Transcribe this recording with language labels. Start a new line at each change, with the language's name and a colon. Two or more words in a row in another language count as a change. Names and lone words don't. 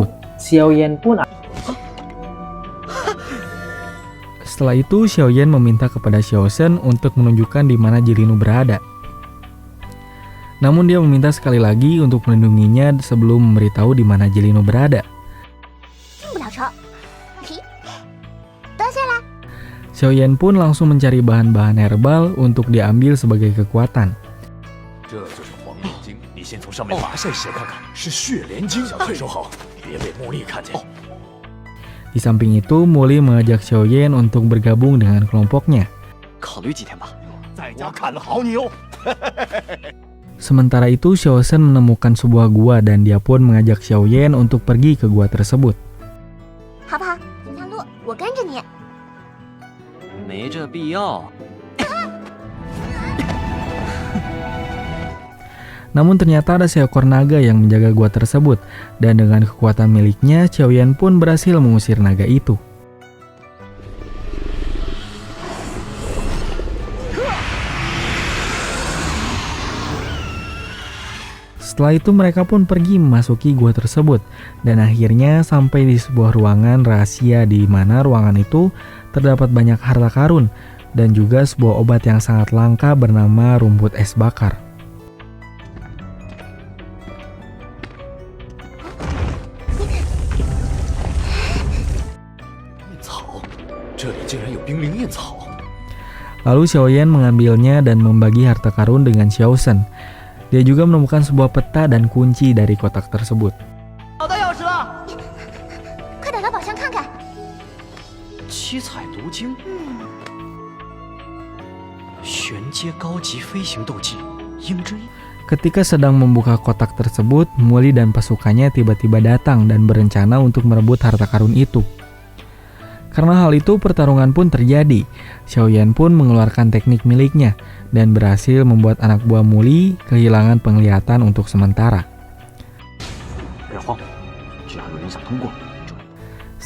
Indonesian: Xiaoyan pun Setelah itu, Xiaoyan meminta kepada Xiaoshen untuk menunjukkan di mana Jilinu berada. Namun dia meminta sekali lagi untuk melindunginya sebelum memberitahu di mana Jilinu berada.
Chinese: 进不了城。嘿，蹲下来。
Indonesian: Xiaoyan pun langsung mencari bahan-bahan herbal untuk diambil sebagai kekuatan.
Chinese: 这就是黄连晶，你先从上面拔下一些看看，是血莲晶，小心收好，别被茉莉看见。
Indonesian: Di samping itu, Muli mengajak Xiaoyan untuk bergabung dengan kelompoknya.
Chinese: 考虑几天吧。我看好你哦。
Indonesian: Sementara itu, Xiaoshen menemukan sebuah gua dan dia pun mengajak Xiaoyan untuk pergi ke gua tersebut.
Chinese: 好不好？这条路我跟着你。没这必要。
Indonesian: Namun ternyata ada seekor naga yang menjaga gua tersebut, dan dengan kekuatan miliknya, Xiaoyan pun berhasil mengusir naga itu. Setelah itu mereka pun pergi memasuki gua tersebut, dan akhirnya sampai di sebuah ruangan rahasia di mana ruangan itu terdapat banyak harta karun, dan juga sebuah obat yang sangat langka bernama rumput es bakar.
Chinese: 这里竟然有冰灵燕草。
Indonesian: Lalu Xiaoyan mengambilnya dan membagi harta karun dengan Xiaoshen. Dia juga menemukan sebuah peta dan kunci dari kotak tersebut.
Chinese: 找到钥匙了。快打开宝箱看看。七彩毒晶，玄阶高级飞行斗技，鹰之翼。
Indonesian: Ketika sedang membuka kotak tersebut, Muli dan pasukannya tiba-tiba datang dan berencana untuk merebut harta karun itu. Karena hal itu, pertarungan pun terjadi. Xiaoyan pun mengeluarkan teknik miliknya dan berhasil membuat anak buah Muli kehilangan penglihatan untuk sementara.